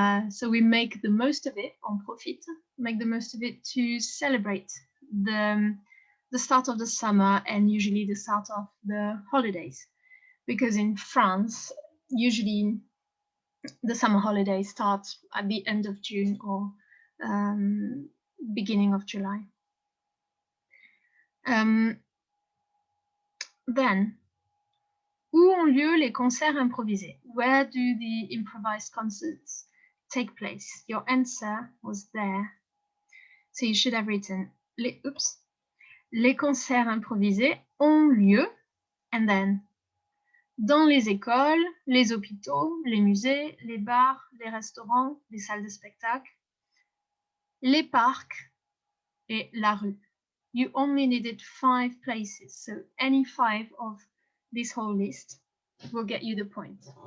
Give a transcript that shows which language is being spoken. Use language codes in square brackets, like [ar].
[en] So we make the most of it, [fr] on profite, [en] make the most of it to celebrate the start of the summer and usually the start of the holidays. Because in France, usually the summer holidays start at the end of June or beginning of July. Then, [fr] où ont lieu les concerts improvisés? [en] Where do the improvised concerts take place? Your answer was there. So you should have written [fr] les concerts improvisés ont lieu, [en] and then [fr] dans les écoles, les hôpitaux, les musées, les bars, les restaurants, les salles de spectacle, les parcs et la rue. [en] You only needed 5 places, so any 5 of this whole list will get you the point.